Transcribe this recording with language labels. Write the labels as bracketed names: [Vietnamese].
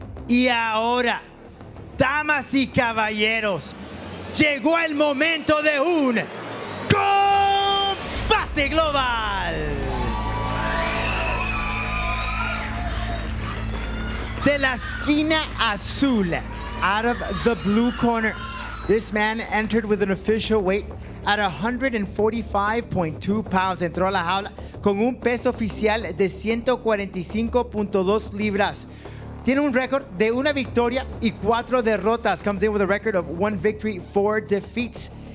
[Spanish] Y ahora, damas y caballeros, llegó el momento de un combate global. De la esquina azul, [English] out of the blue corner, this man entered with an official weight at 145.2 pounds. [Spanish] Entró a la jaula con un peso oficial de 145.2 libras. Tiene un récord de 1 victoria y 4 derrotas. [English] Comes in with a record of 1 victory, 4 defeats.